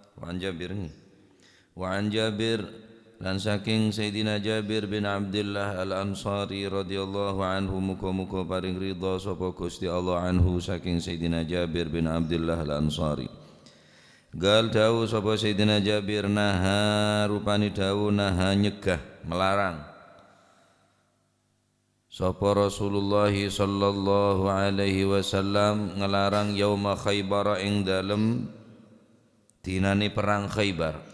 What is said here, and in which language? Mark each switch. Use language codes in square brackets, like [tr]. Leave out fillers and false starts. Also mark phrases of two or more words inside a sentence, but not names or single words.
[jv] an Jabir ni. Wa an Jabir lan saking Sayyidina Jabir bin Abdullah Al-Ansari [ar] رضي الله عنه [jv] muga-muga paring ridha sapa Gusti Allah anhu saking Sayyidina Jabir bin Abdullah Al-Ansari. Gal dawu sapa Sayyidina Jabir naha rupani dawu naha nyegah melarang sapa Rasulullah [ar] صلى الله عليه وسلم [jv] ngelarang [ar] يوم خيبر [jv] ing dalem dinane perang Khaybar.